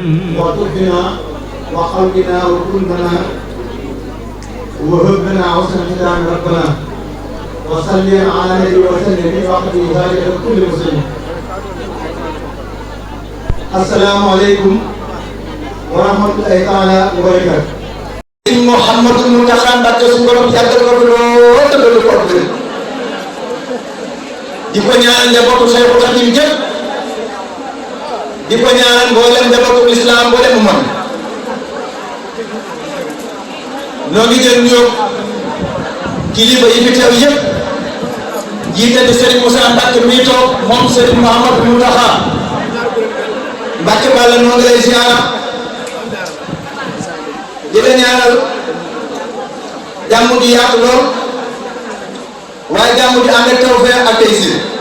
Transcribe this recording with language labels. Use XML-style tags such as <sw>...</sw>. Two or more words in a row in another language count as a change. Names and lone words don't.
<ar>وطبنا وقلبنا وكلنا وهبنا حسن ختام ربنا وصلي على النبي وسلم في وقت ذلك كل مسلم. السلام عليكم ورحمة الله تعالى وبركاته. محمد المنتخب</ar> <wo>Mbacké suñu borom yàggal ko lool te dolli ko di ko ñaanal njabootu Cheikhul Khadim jëpp di ko ñaanal mboolem njabootu islam mboolem mu mën ñoo ngi jël nuyoo kilifa yi fi teew yëpp jiite di Serigne Moussa Mbacké mi toog moom Serigne Mouhamadou Mountakha Mbacké Balla noo ngi lay ziara di la ñaanal jàmm ji yaatu lool waaye jàmm ji ànd ak tawfeex ak taysir</wo>